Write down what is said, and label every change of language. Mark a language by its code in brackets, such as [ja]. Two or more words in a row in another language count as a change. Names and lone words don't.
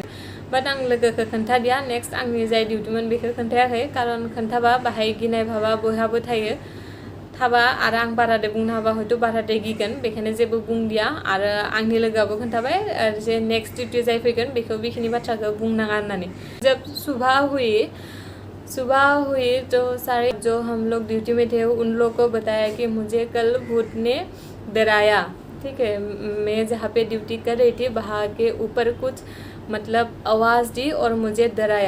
[brx] बाट आं लोगोखौ खोन्थादिया, नेक्स्ट आंनि जाय डिउटिमोन बेखौ खोन्थायाखै, खारन खोन्थाबा बाहाय गिनाय भाबा बयहाबो थाबा आरो आं बाराद्राय बुंनो हाबा हयथ' बाराद्राय गिगोन, बेखायनो जेबो बुंदिया। आरो आंनि लोगोआबो खोन्थाबाय जे नेक्स्ट डिउटि जाय फैगोन बेखौ बेखिनि बाथ्राखौ बुंनाङा होननानै। [hi] जब सुबह हुई तो सारे जो हम लोग ड्यूटी में थे उन लोग को बताया कि मुझे कल भूत ने डराया। ठीक है, मैं जहाँ पे ड्यूटी कर रही थी वहाँ के ऊपर कुछ मतलब आवाज़ दी और मुझे डराया।